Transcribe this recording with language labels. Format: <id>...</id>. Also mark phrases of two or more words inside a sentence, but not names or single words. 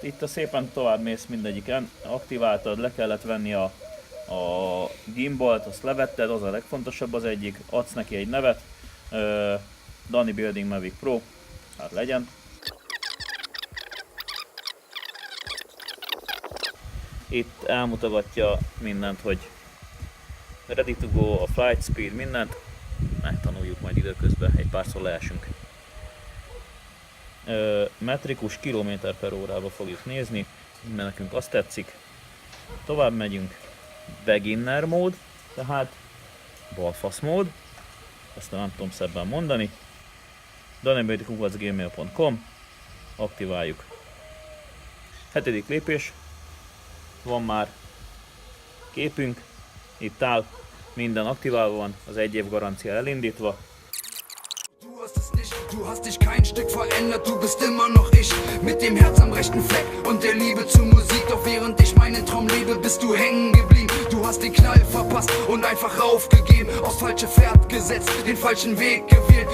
<hu>Itt szépen tovább mész mindegyiken, aktiváltad, le kellett venni a gimbalt, azt levetted, az a legfontosabb az egyik, adsz neki egy nevet, Dani Building Mavic Pro, hát legyen. Itt elmutogatja mindent, hogy</hu> <en>ready to go,</en> <hu>a</hu> <en>flight speed,</en> <hu>mindent. Megtanuljuk majd időközben, egy párszor leesünk. Metrikus km/h-ba fogjuk nézni, mert nekünk azt tetszik. Tovább megyünk. Beginner mód, tehát balfasz mód. Ezt nem tudom szebben mondani. danibuilding@gmail.com. Aktiváljuk. 7. lépés. Van már képünk. Itt áll. Minden aktiválva van, az 1 év garancia elindítva.</hu> <de>Du hast dich kein Stück verändert, du bist immer noch ich. Mit dem Herz am rechten Fleck und der Liebe zur Musik. Doch während ich meinen Traum lebe, bist du hängen geblieben. Du hast den Knall verpasst und einfach aufgegeben. Aufs falsche Pferd gesetzt, den falschen Weg gewählt.</de>